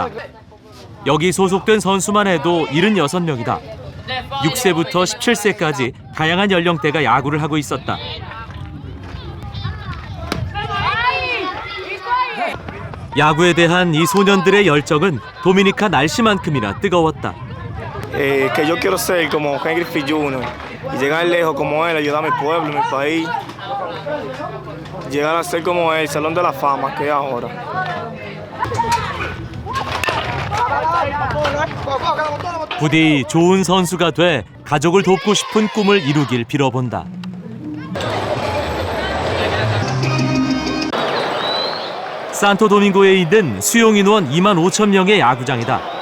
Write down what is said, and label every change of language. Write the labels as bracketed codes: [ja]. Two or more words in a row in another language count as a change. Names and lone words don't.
[ko] 여기 소속된 선수만 해도 76명이다. 6세부터 17세까지 다양한 연령대가 야구를 하고 있었다. 야구에 대한 이 소년들의 열정은 도미니카 날씨만큼이나 뜨거웠다. [es] Que yo quiero ser como Ken Griffey Jr. y llegar lejos como él, ayudar a mi pueblo, mi país, llegar a ser como él, Salón de la Fama que es ahora. [ko] 부디 좋은 선수가 돼 가족을 돕고 싶은 꿈을 이루길 빌어본다. 산토도밍고에 있는 수용 인원 25,000명의 야구장이다.